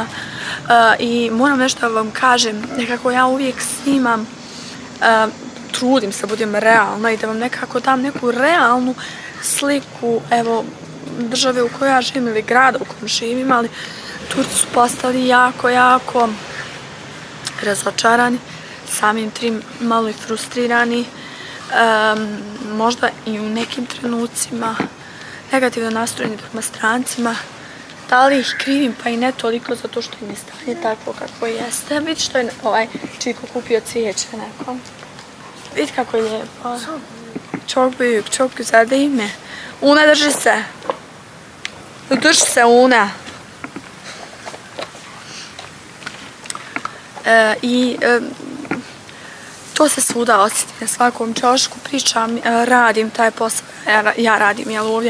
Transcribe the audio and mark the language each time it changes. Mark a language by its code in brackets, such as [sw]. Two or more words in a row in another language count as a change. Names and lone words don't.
[bs] I moram nešto da vam kažem, nekako ja uvijek snimam, trudim se da budem realna i da vam nekako dam neku realnu sliku, evo, države u kojoj ja živim ili grada u kojem živim, ali Turci su postali jako razočarani, samim tim malo i frustrirani, možda i u nekim trenucima negativno nastrojeni prema strancima. Da li ih krivim, pa i ne toliko zato što im je stanje takvo kako jeste. Vidite što je ovaj Čiko kupio cvijeće nekom. Vidite kako je lijepo. [tr] Çok güzel değil mi? [bs] Una, drži se. Drži se, Una. I to se svuda osjeti na svakom čošku. Pričam, radim taj posao. Ja radim, jel ovdje?